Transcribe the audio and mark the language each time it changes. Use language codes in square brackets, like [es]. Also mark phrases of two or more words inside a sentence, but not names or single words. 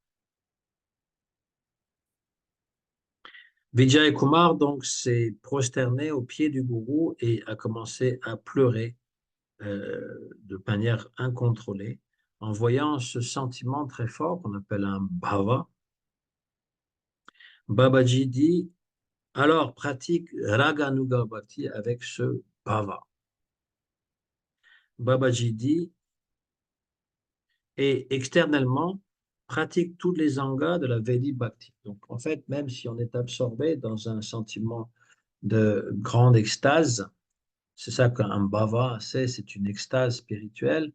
[fr] Vijay Kumar donc s'est prosterné au pied du gourou et a commencé à pleurer de manière incontrôlée en voyant ce sentiment très fort qu'on appelle un bhava. Babaji dit alors pratique Raganuga Bhakti avec ce bhava. Babaji dit et externellement pratique tous les angas de la Vedi Bhakti. Donc en fait, même si on est absorbé dans un sentiment de grande extase, c'est ça qu'un bhava, c'est une extase spirituelle.